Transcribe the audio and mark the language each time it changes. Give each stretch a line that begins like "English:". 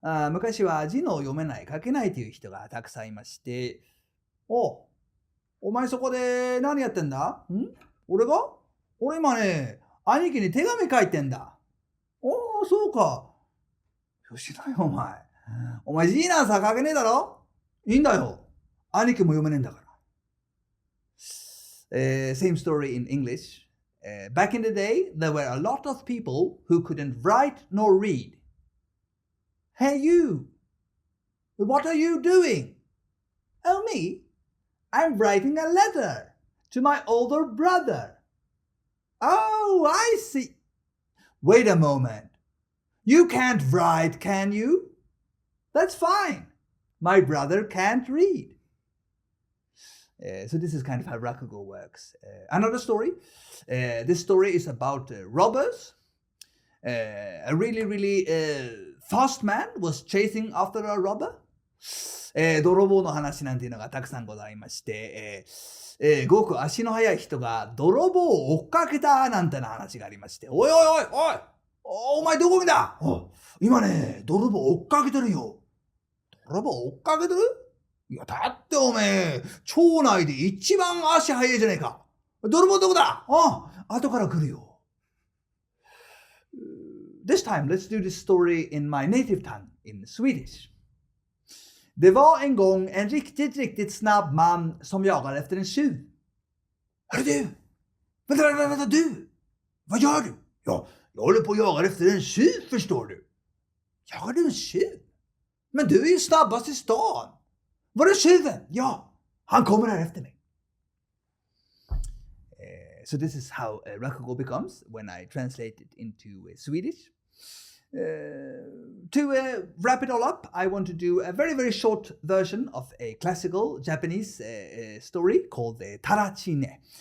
Japanese: 昔は字の読めない書けないという人がたくさんいまして、お前そこで何やってんだ？俺今ね、兄貴に手紙書いてんだ。そうか。よしなよお前字なんさ書けねえだろ？いいんだよ。兄貴も読めねえんだから。
English: Same story in English. Back in the day, there were a lot of people who couldn't write nor read. Hey you! What are you doing? Oh me? I'm writing a letter to my older brother. Oh, I see. Wait a moment. You can't write, can you? That's fine. My brother can't read. So this is kind of how rakugo works. Another story. This story is about robbers. A really, really fast man was chasing after a robber.
Japanese: 泥棒の話なんていうのがたくさんございまして、ごく足の速い人が泥棒を追っかけたなんてな話がありまして、おいお前どこにだ？今ね、泥棒追っかけてるよ。泥棒追っかけてる？いや、だっておめえ、町内で一番足速いじゃねえか。泥棒どこだ？後から来るよ。
English: This time, let's do this story in my native tongue, in Swedish.
Swedish: Det var en gång en riktigt snabb man som jagade efter en tjuv. Hörru du! Vänta du! Vad gör du? Ja, jag håller på att jaga efter en tjuv, förstår du. Jagar du en tjuv? Men du är ju snabbast i stan. Var är tjuven? Ja, han kommer här efter mig.
English: So this is how rakugo becomes when I translate it into Swedish. To wrap it all up, I want to do a very, very short version of a classical Japanese story called Tarachine.